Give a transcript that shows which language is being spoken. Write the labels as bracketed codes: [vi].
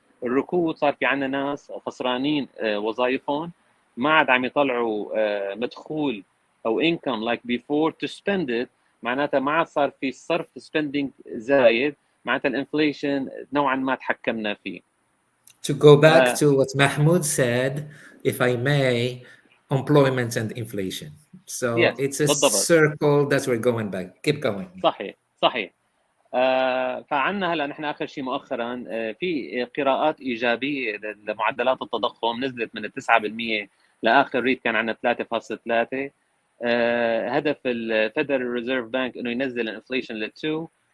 [ar] الركود صار في عندنا ناس خسرانين وظائفهم، ما عاد عم يطلعوا مدخول او income [en] like before to spend it، [ar] معناتها ما عاد صار في صرف spending زايد، معناتها الانفليشن نوعا ما تحكمنا فيه. [en] To go back to what Mahmoud said, if I may, employment and inflation. So yes, it's a [ar] بالضبط. [en] circle that we're going back. Keep going. [ar] صحيح. فعندنا هلا نحن اخر شيء مؤخرا في قراءات ايجابيه لمعدلات التضخم، نزلت من 9% لاخر ريت كان عندنا 3.3. هدف الفيدرال ريزيرف بانك انه ينزل الانفليشن ل 2.